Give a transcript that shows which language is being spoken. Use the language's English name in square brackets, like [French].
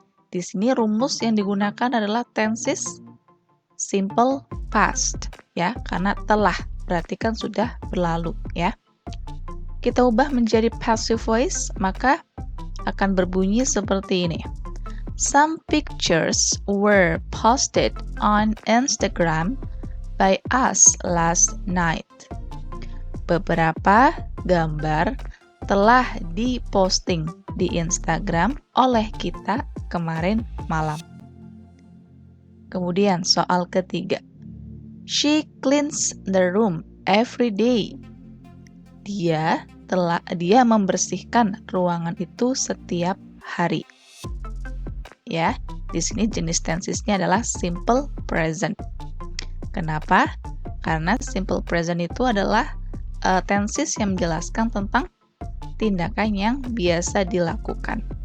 [Indonesian] Di sini rumus yang digunakan adalah tenses simple past, ya, karena telah berarti kan sudah berlalu, ya. Kita ubah menjadi passive voice, maka akan berbunyi seperti ini. [English] Some pictures were posted on Instagram by us last night. [Indonesian] Beberapa gambar telah diposting di Instagram oleh kita kemarin malam. Kemudian soal ketiga. [English] She cleans the room every day. [Indonesian] Dia membersihkan ruangan itu setiap hari. Ya, di sini jenis tensesnya adalah simple present. Kenapa? Karena simple present itu adalah tenses yang menjelaskan tentang tindakan yang biasa dilakukan.